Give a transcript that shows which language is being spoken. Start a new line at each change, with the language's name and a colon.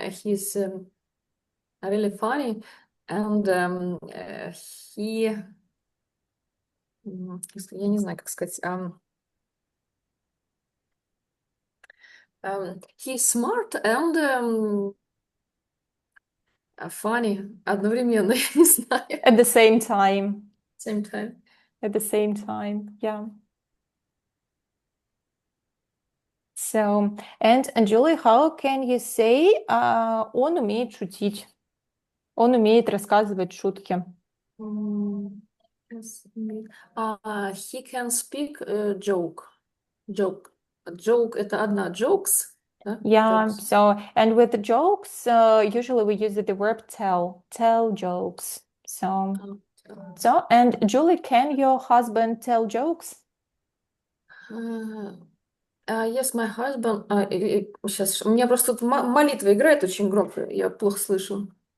English: He's really funny, and he,
Russian: я не знаю, как сказать,
English: he's smart and funny
Russian: одновременно, я не знаю.
English: At the same time. Same time. At the same time, yeah. So, and Julie, how can you say
Russian: он умеет шутить? Он умеет рассказывать шутки.
English: М, he can speak joke. Joke. Joke
Russian: это одна.
English: Jokes,
Russian: да?
English: Yeah, Jokes. so, and with the jokes, usually we use the verb tell jokes. And Julie, can your husband tell jokes? Yes, my husband.
Russian: Сейчас, у меня просто тут молитва играет очень громко, я плохо слышу.